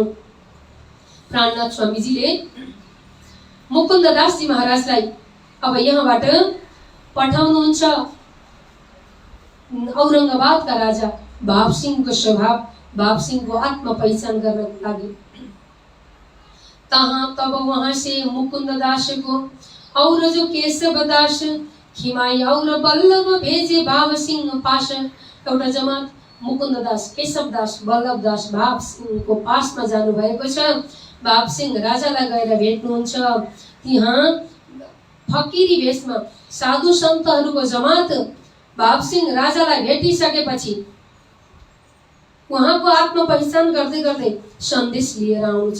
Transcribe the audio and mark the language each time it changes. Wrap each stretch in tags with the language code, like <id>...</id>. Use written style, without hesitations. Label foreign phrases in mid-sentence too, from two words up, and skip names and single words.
<ne>प्राणनाथ स्वामीजीले मुकुन्द दासजी महाराजलाई अब यहाँबाट पठाउनुहुन्छ औरंगाबादका राजा भावसिंहको स्वभाव, भावसिंहको आत्म पहिचान गर्नको लागि।</ne> <hi>तहाँ तब वहाँ से मुकुन्द दास को और जो केशव दास खिमाई और बल्लभ भेजे भाव सिंह पास।</hi> <ne>एउटा जमात मुकुन्द दास, केशव दास, बल्लभ दास भाव सिंहको पासमा जानु भएको छ। भाव सिंह राजालाई गएर भेट्नुहुन्छ। त्यहाँ फकीरी भेषमा साधु सन्तहरूको जमात भाव सिंह राजालाई भेटिसकेपछि उहाँको आत्म पहिचान गर्दै गर्दै सन्देश लिएर आउनुहुन्छ।</ne>